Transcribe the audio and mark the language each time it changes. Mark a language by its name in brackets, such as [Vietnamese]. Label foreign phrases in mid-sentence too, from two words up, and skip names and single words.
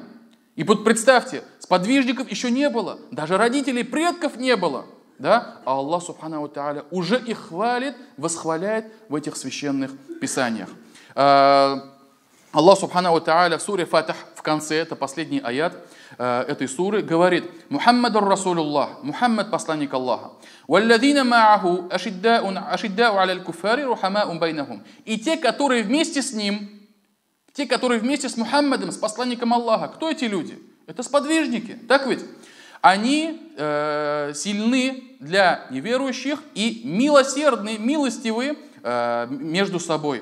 [Russian] И вот представьте, сподвижников еще не было, даже родителей, предков не было. Да? А Аллах [Arabic] سبحانه وتعالى [Russian] уже их хвалит, восхваляет в этих священных писаниях. Аллах [Arabic] سبحانه وتعالى [Russian] в суре Фатих в конце, это последний аят этой суры, говорит: [Arabic] محمد رسول الله, [Russian] Мухаммад посланник Аллаха. [Arabic] والذين معه أشداء على الكفار رحماء بينهم. [Russian] И те, которые вместе с ним, те, которые вместе с Мухаммадом, с посланником Аллаха, кто эти люди? Это сподвижники, так ведь? Они сильны для неверующих и милосердны, милостивы между собой.